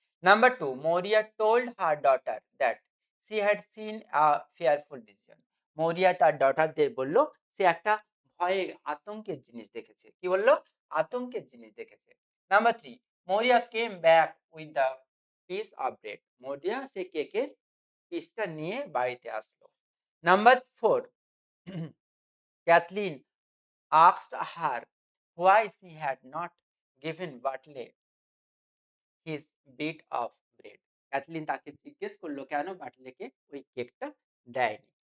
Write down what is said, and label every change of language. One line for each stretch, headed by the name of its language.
English: number two, Maurya told her daughter that she had seen a fearful vision,
Bangla: মরিয়া তার ডটারদের বলল সে একটা ভয়ের আতঙ্কের জিনিস দেখেছে। কি বললো? আতঙ্কের জিনিস দেখেছে।
English: number three, Maurya came back with the piece of bread,
Bangla: মরিয়া সে কেকের পিসটা নিয়ে বাড়িতে আসলো।
English: Number four, Cathleen asked her why she had not given Bartley his bit of bread.
Bangla: Kathleen তাকে জিজ্ঞেস করলো কেন বাটলেকে ওই কেকটা দেয়নি।